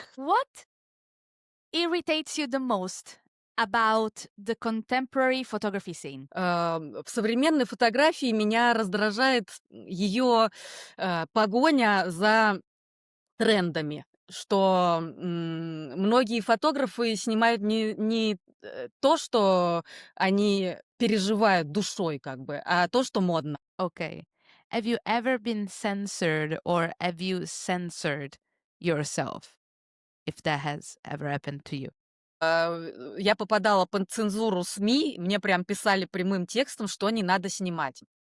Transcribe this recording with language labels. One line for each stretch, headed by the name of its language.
English: What irritates you the most about the contemporary photography scene?
Russian: В современной фотографии меня раздражает ее погоня за трендами, что многие фотографы снимают не то, что они переживают душой, как бы, а то, что модно.
English: Okay. Have you ever been censored or have you censored yourself? If that has ever happened to you.
Russian: Я попадала под цензуру СМИ, мне прям писали прямым текстом, что не надо снимать.